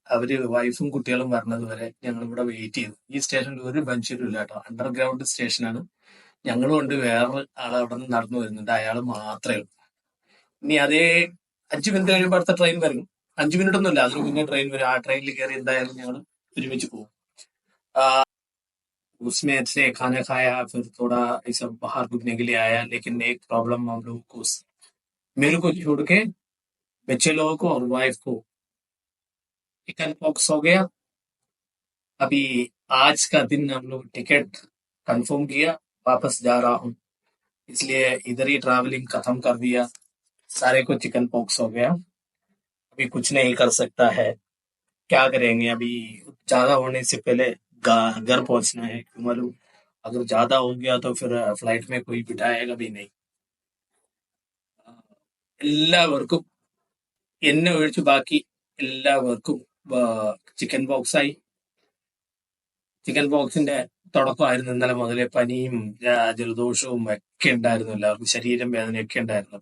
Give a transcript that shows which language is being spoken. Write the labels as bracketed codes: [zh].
[ml] അവര് വൈഫും കുട്ടികളും വരണത് വരെ ഞങ്ങൾ ഇവിടെ വെയിറ്റ് ചെയ്തു. ഈ സ്റ്റേഷനിൽ ഒരു മനുഷ്യരും ഇല്ല കേട്ടോ. അണ്ടർഗ്രൗണ്ട് സ്റ്റേഷനാണ്. ഞങ്ങളും ഉണ്ട്, വേറെ ആൾ അവിടെ നിന്ന് നടന്നു വരുന്നുണ്ട്, അയാൾ മാത്രമേ ഉള്ളൂ. ഇനി അതേ 5 മിനിറ്റ് കഴിയുമ്പോൾ അടുത്ത ട്രെയിൻ വരും. 5 മിനിറ്റ് ഒന്നുമില്ല, അതിന് മുന്നേ ട്രെയിൻ വരും. ആ ട്രെയിനിൽ കയറി എന്തായാലും ഞങ്ങൾ ഒരുമിച്ച് പോകും. [hi] उसमें अच्छे खाना खाया, फिर थोड़ा ऐसा बाहर घूमने के लिए आया. लेकिन एक प्रॉब्लम हम लोगों को, मेरे को छोड़ के बच्चे लोगों को और वाइफ को चिकन पॉक्स हो गया. अभी आज का दिन हम लोग टिकट कंफर्म किया, वापस जा रहा हूँ, इसलिए इधर ही ट्रैवलिंग खत्म कर दिया. सारे को चिकन पॉक्स हो गया. अभी कुछ नहीं कर सकता है, क्या करेंगे. अभी ज्यादा होने से पहले घर पहुंचना है, क्यों मालूम अगर ज्यादा हो गया तो फिर फ्लाइट में कोई बिठाएगा भी नहीं. [ml] എല്ലാവർക്കും എന്നെ ഒഴിച്ച് ബാക്കി എല്ലാവർക്കും ചിക്കൻ ബോക്സ് ആയി. ചിക്കൻ ബോക്സിന്റെ തുടക്കമായിരുന്നു ഇന്നലെ മുതലേ. പനിയും ജലദോഷവും ഒക്കെ ഉണ്ടായിരുന്നു, എല്ലാവർക്കും ശരീരം വേദനയൊക്കെ ഉണ്ടായിരുന്നു.